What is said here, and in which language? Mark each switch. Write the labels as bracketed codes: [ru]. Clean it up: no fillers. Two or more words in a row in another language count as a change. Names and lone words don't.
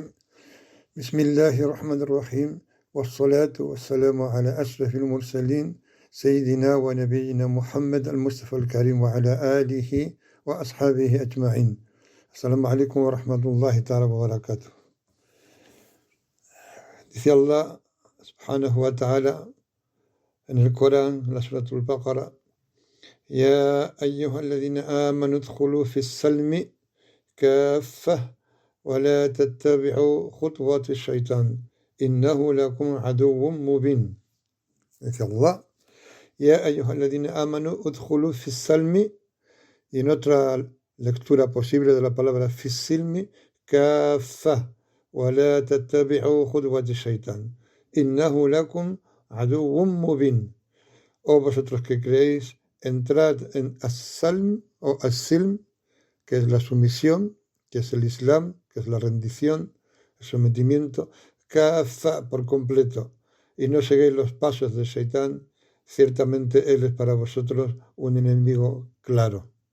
[ar] بسم الله الرحمن الرحيم والصلاة والسلام على أشرف المرسلين سيدنا ونبينا محمد المصطفى الكريم وعلى آله وأصحابه أجمعين. السلام عليكم ورحمة الله تعالى وبركاته. Dice الله سبحانه وتعالى [es] en el Corán, en la [ar] Surah Al-Baqarah: يا أيها الذين آمنوا ادخلوا في السلم كافة ولا تتبعوا خطوات الشيطان إنه لكم عدو مبين. Dice Allah: يا أيها الذين آمنوا ادخلوا في السلم, [es] y en otra lectura posible de la palabra [ar] في السلم, كافة ولا تتبعوا خطوات الشيطان إنه لكم عدو مبين. [es] O vosotros que creéis, entrad en as-salm o as-silm, que es la sumisión, que es el Islam, que es la rendición, el sometimiento, kafa, por completo, y no seguéis los pasos de Shaitán, ciertamente él es para vosotros un enemigo claro.